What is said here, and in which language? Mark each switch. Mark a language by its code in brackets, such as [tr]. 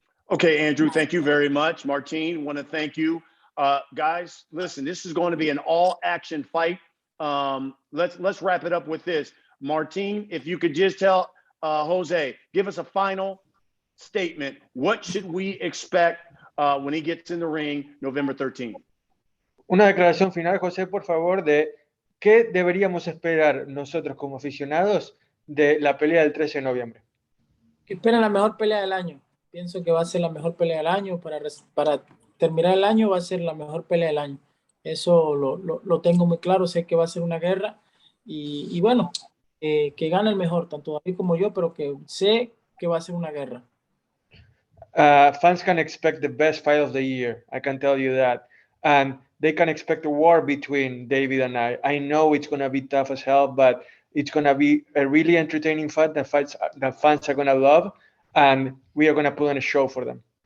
[en] Okay, Andrew, thank you very much. Martine, want to thank you. Guys, listen, this is going to be an all-action fight. Let's wrap it up with this. Martin, if you could just tell Jose, give us a final statement. What should we expect when he gets in the ring November 13th? [es] Una declaración final, José, por favor, de qué deberíamos esperar nosotros como aficionados de la pelea del 13 de noviembre. Que esperen la mejor pelea del año. Pienso que va a ser la mejor pelea del año. Para terminar el año va a ser la mejor pelea del año. Eso lo tengo muy claro. Sé que va a ser una guerra. Y bueno, que gane el mejor, tanto David como yo, pero que sé que va a ser una guerra. [en] Fans can expect the best fight of the year. I can tell you that. And they can expect a war between David and I. I know it's going to be tough as hell, but it's going to be a really entertaining fight that fans are going to love, and we are going to put on a show for them.